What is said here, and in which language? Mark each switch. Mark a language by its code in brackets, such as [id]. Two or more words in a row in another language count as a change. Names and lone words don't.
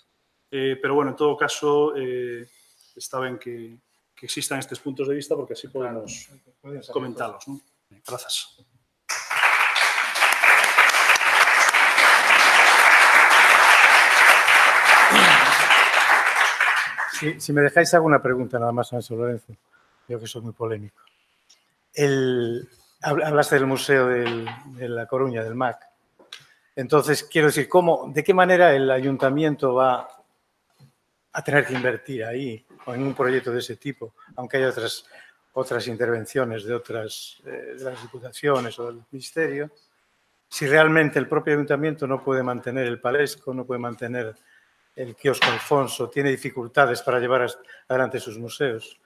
[gl] Pero, bueno, en todo caso, está ben que existan estes puntos de vista porque así podemos comentalos. Grazas. [es] Si me dejáis alguna pregunta nada más, Ángel Lorenzo, creo que soy muy polémico. Hablaste del Museo de La Coruña, del MAC. Entonces, quiero decir, ¿de qué manera el ayuntamiento va a tener que invertir ahí o en un proyecto de ese tipo, aunque haya otras intervenciones de las diputaciones o del ministerio, si realmente el propio ayuntamiento no puede mantener el Palesco, no puede mantener el Quiosco Alfonso, tiene dificultades para llevar adelante sus museos?